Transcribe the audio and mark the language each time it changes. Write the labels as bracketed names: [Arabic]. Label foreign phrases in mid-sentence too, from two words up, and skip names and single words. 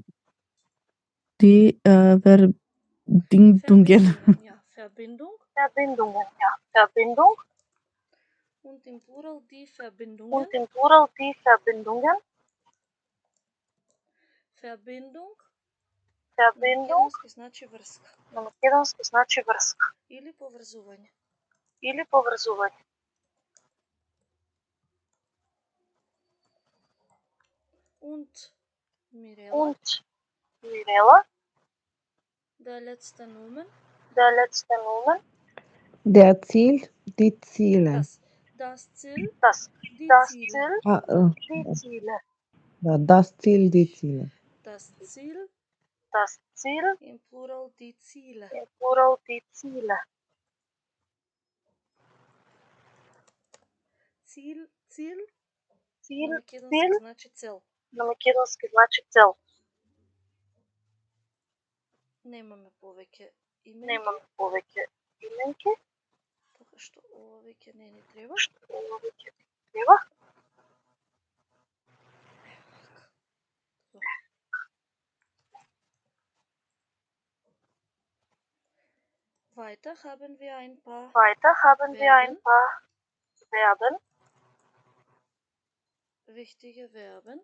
[German] Die Verbindungen. Ja, Verbindung. Verbindung. Und im Plural die Verbindungen. Verbindung. [Macedonian] Значи врска. На македонски значи врска. Или поврзување. [German] Und Mirela. Der letzte Nomen. Der Ziel, die Ziele. Das Ziel. Die Ziele. Das Ziel, die Ziele. Das Ziel, Das Ziel, im Plural die Ziele. im Plural die Ziele. Cilj Ziel, [Macedonian] на македонски Цил значи цел. на македонски значи цел. Немаме повеќе именки, Немаме повеќе именки, така што ова веќе не ни треба. што ова веќе не треба. [German] Weiter haben wir ein paar Weiter haben wir ein Verben. paar Verben, wichtige Verben.